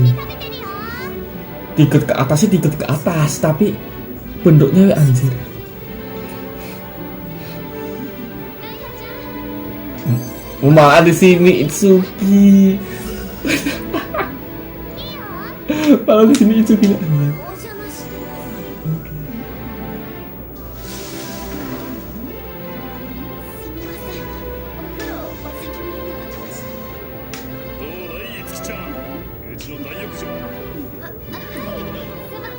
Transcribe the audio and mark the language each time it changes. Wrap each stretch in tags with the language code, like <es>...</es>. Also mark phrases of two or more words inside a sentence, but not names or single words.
<id>Diikat ke atas sih diikat ke atas, tapi bentuknya anjir. Malah di sini Itsuki. Malah di sini Itsuki anjir.</id> <ja>お邪魔してますすみませんお風呂お先にいただきましたどうだい、いつきちゃん。うちの大浴場。はいすまん</ja>